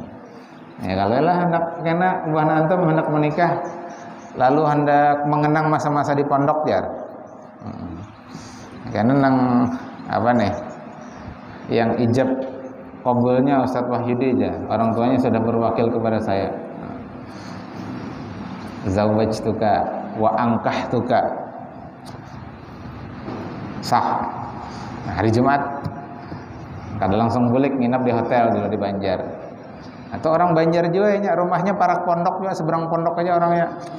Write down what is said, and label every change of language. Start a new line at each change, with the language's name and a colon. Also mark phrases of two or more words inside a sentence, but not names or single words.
Banjar: Ya kalau lah hendak kena buah antum hendak menikah, lalu hendak mengenang masa-masa di pondok jar. Karena nang apa nih?
Indonesian: Yang ijab qabulnya Ustadz Wahyudi aja. Orang tuanya sudah berwakil kepada saya.
Arabic: Zawwajtuka wa ankahtuka.
Indonesian: Sah.
Banjar: Nah, hari Jumat kada langsung bulik nginap di hotel dulu di Banjar. Atau orang Banjar juga ya, rumahnya para pondok juga, seberang pondok aja orangnya.